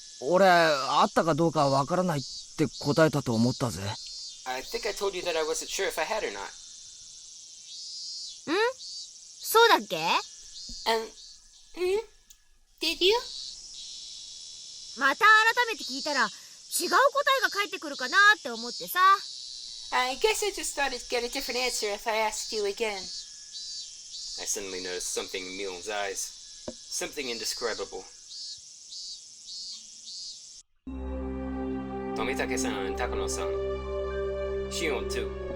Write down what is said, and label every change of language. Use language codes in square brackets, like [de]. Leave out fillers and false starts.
[ja] 俺、あったかどうかわからないって答えたと思ったぜ。 [en] I think I told you that I wasn't sure if I had or not. [ja] ん？そうだっけ？ [en] Did you? [ja] また改めて聞いたら違う答えが返ってくるかなって思ってさ。 [en] I guess I just thought I'd get a different answer if I asked you again. I suddenly noticed something in Mion's eyes. Something indescribable. Tomitake-san and Takano-san. Shion, too.